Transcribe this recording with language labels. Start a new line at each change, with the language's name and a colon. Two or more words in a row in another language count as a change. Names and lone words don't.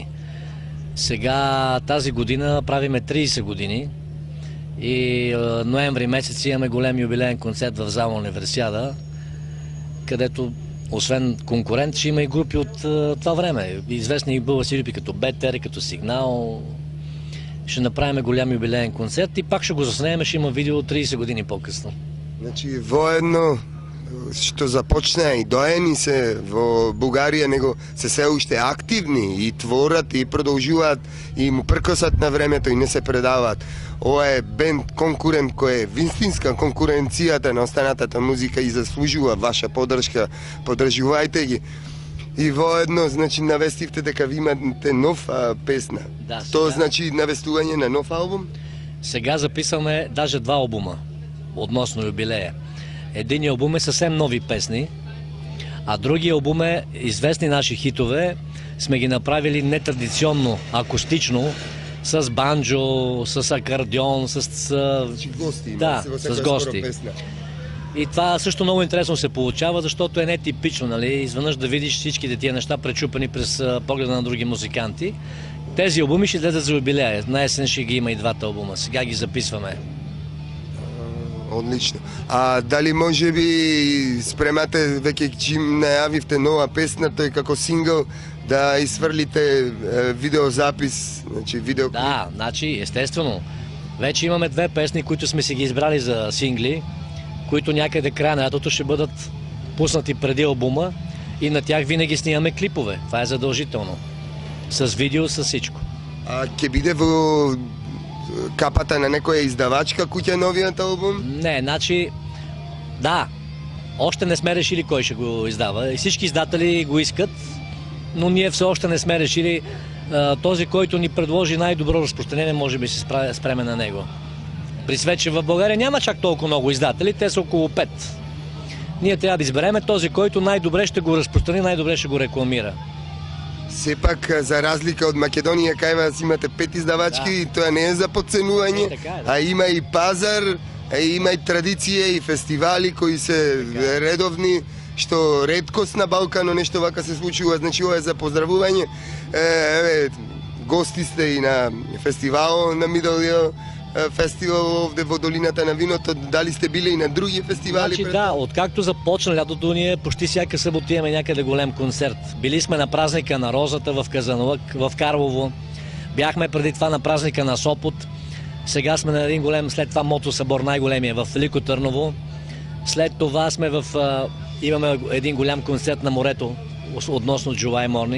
Bulgarian: Сега тази година правиме 30 години и ноември месец имаме голям юбилеен концерт в зала Универсиада, където освен Конкурент ще има и групи от това време. Известни български групи като Бетер, като Сигнал. Ще направим голям юбилеен концерт и пак ще го заснеме, ще има видео 30 години по-късно.
Macedonian: Значи воедно што започна и доени се во Бугарија, него се уште активни и творат и продолжуваат и му пркосат на времето и не се предаваат. Ова е бенд Конкурент кој е вистинска конкуренцијата на останатата музика и заслужува ваша поддршка. Поддржувајте ги. И воедно, значи, навестивте дека ви имате нов песна. Да, Тоа значи навестување на нов албум?
Bulgarian: Сега записваме даже 2 албума относно юбилея. Единият албум е съвсем нови песни, а другия албум е известни наши хитове. Сме ги направили нетрадиционно, акустично, с банджо, с акордеон, с гости. Да, с гости. И това също много интересно се получава, защото е нетипично, нали? Изведнъж да видиш всичките тия неща пречупани през погледа на други музиканти. Тези албуми ще излезат за юбилея. На есен ще ги има и 2 албума. Сега ги записваме.
Macedonian: Одлично. А дали може би спремате веќе чим најавивте нова песна, тој како сингл, да изфрлите видеозапис, значи видеоклип?
Bulgarian: Да, значи естествено. Вече имаме 2 песни, които сме си ги избрали за сингли, които някъде края на лятото ще бъдат пуснати преди албума и на тях винаги снимаме клипове. Това е задължително. С видео, с всичко.
Macedonian: А ќе биде во капата на некоја издавачка куќа новиот албум?
Bulgarian: Не, значи, да, още не сме решили кой ще го издава. И всички издатели го искат, но ние все още не сме решили. Този, който ни предложи най-добро разпространение, може би се спреме на него. При свет, че в България няма чак толкова много издатели, те са около 5. Ние трябва да избереме този, който най-добре ще го разпространи, най-добре ще го рекламира.
Macedonian: Сепак, за разлика од Македонија, кај вас имате 5 издавачки, и тоа не е за подценување, а има и пазар, има и традиција и фестивали кои се редовни, што редкост на Балкано нешто вака се случува, значи ова е за поздравување. Гости сте и на фестивал на Мидолио, фестивал овде во долината на виното, дали сте били и на други фестивали?
Bulgarian: Значи да, откакто започна лятото, ние почти всяка събота имаме някъде голем концерт. Били сме на празника на Розата в Казанлък, в Карлово, бяхме преди това на празника на Сопот, сега сме на един голем, след това мотосъбор, най-големия в Велико Търново, след това сме имаме един голям концерт на морето, относно July Morning.